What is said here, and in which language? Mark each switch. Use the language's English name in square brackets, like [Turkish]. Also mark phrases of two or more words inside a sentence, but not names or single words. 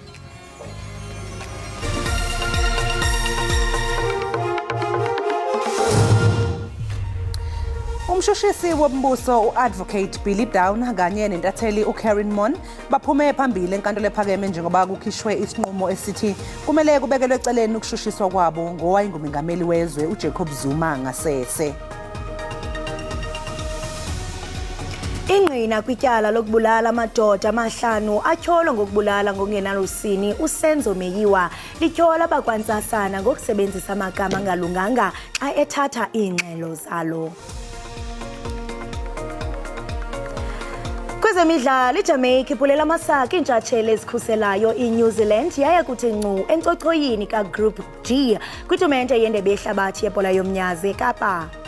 [Zulu] Umshushisi wombuso uadvocate Billy Down kanye nentatheli uKaren Mon baphume phambili enkantolo ephakeme njengoba kukhishwe isinqumo esithi kumele kubekelwe eceleni ukushushiswa kwabo ngowayingumengameli wezwe uJacob Zuma ngasese. [Xhosa] Ingqina kwityala lokubulala amadoda amahlanu atyholwa ngokubulala ngokungenalusini uSenzo Meyiwa lityhola bakwantsasana ngokusebenzisa amagama angalunganga xa ethatha iingxelo zalo. Kwezemidlalo iJamaica iphulela amasaka intshatsheli ezikhuselayo iNew Zealand yaya kuthi ncu encochoyini kaGroup G kwitumente yendebe yehlabathi yebhola yomnyazi eKapa.